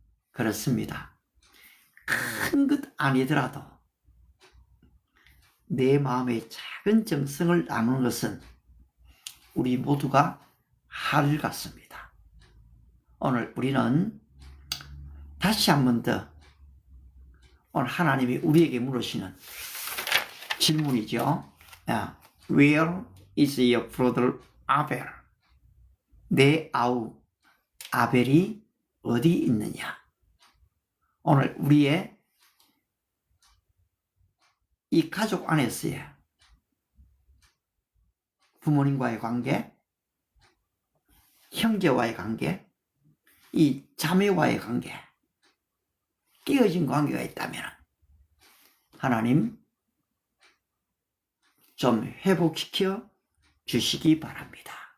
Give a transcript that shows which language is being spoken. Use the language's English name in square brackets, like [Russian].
[Korean] 그렇습니다. 큰 것 아니더라도 내 마음의 작은 정성을 나누는 것은 우리 모두가 할 같습니다. 오늘 우리는 다시 한 번 더 오늘 하나님이 우리에게 물으시는 질문이죠. [English] Where is your brother Abel? [Korean] 내 아우 아벨이 어디 있느냐? 오늘 우리의 이 가족 안에서의 부모님과의 관계, 형제와의 관계, 이 자매와의 관계, 깨어진 관계가 있다면 하나님 좀 회복시켜 주시기 바랍니다.